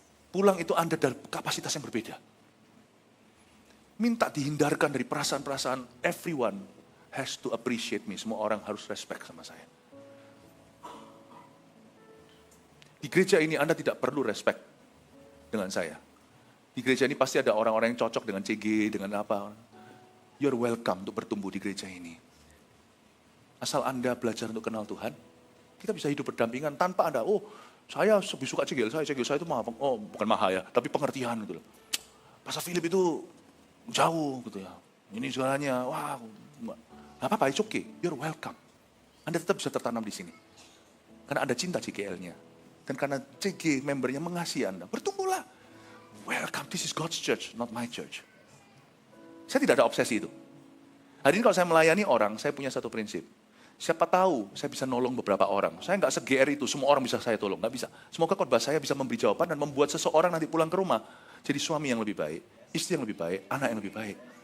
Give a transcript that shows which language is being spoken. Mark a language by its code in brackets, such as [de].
[id] Pulang itu Anda dalam kapasitas yang berbeda. Minta dihindarkan dari perasaan-perasaan [en] everyone has to appreciate me. [id] Semua orang harus respect sama saya. Di gereja ini Anda tidak perlu respect dengan saya. Di gereja ini pasti ada orang-orang yang cocok dengan CG, dengan apa. [en] You're welcome [id] untuk bertumbuh di gereja ini. Asal Anda belajar untuk kenal Tuhan, kita bisa hidup berdampingan tanpa Anda, saya lebih suka CGL saya itu maha, bukan maha ya, tapi pengertian gitu loh. Pastor Philip itu jauh gitu ya. Ini segalanya, nggak apa-apa, [en] it's okay. You're welcome. [id] Anda tetap bisa tertanam di sini. Karena Anda cinta CGL-nya. Dan karena CG membernya mengasihi Anda, bertumbuhlah. [en] Welcome, this is God's church, not my church. [id] Saya tidak ada obsesi itu. Hari ini kalau saya melayani orang, saya punya satu prinsip. Siapa tahu saya bisa nolong beberapa orang. Saya nggak se-GR itu, semua orang bisa saya tolong. Nggak bisa. Semoga khotbah saya bisa memberi jawaban dan membuat seseorang nanti pulang ke rumah. Jadi suami yang lebih baik, istri yang lebih baik, anak yang lebih baik.